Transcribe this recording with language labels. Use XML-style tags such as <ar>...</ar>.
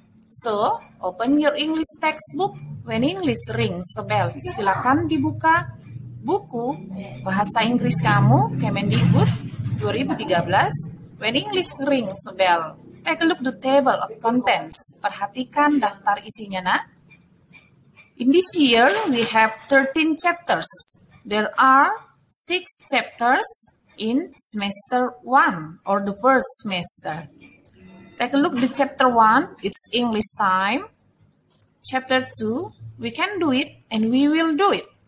<en>So, open your English textbook when English rings a bell.</en> <id>Silakan dibuka buku bahasa Inggris kamu, Kemendikbud 2013, when English rings a bell.</id> <en>Take a look the table of contents.</en> <id>Perhatikan daftar isinya, nak.</id> <en>In this year, we have 13 chapters. There are 6 chapters in semester 1 or the first semester. Take a look the chapter 1, it's English time. Chapter 2, we can do it and we will do it.</en>